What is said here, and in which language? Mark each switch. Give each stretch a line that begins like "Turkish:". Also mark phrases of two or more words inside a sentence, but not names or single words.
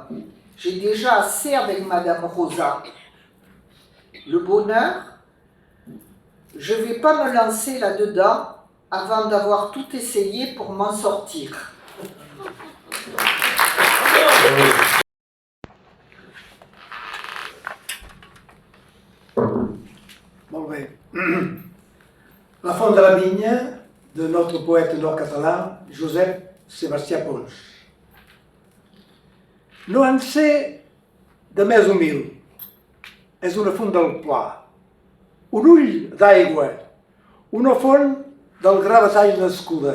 French: J'ai déjà assez avec Madame Rosa. Le bonheur, je ne vais pas me lancer là-dedans avant d'avoir tout essayé pour m'en sortir. Bon, ben. La font de la vigne de notre poète nord-català, Josep Sebastià Pons.
Catalan: No en sé de més humil, és una font del pla, un ull d'aigua, una font del gra batall nascuda.